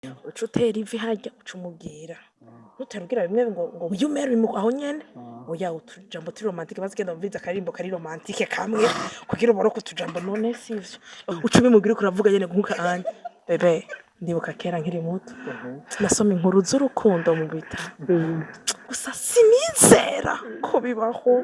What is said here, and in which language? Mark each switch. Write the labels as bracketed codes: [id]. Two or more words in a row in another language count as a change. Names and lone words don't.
[rn] uca utera ivi harya uca umubwira ntutarubwira bimwe ngo yumere aho nyene oya utujambo turi romantike bazigenda mviza akarimbo kari romantike kamwe kugira ubone ko utujambo none sivyo uca ubimubwira ko uravuga nyene nkuka anye bebe ndibuka kera nkiri muto nasoma inkuru z'urukundo mu bitabo gusa sinizera ko bibaho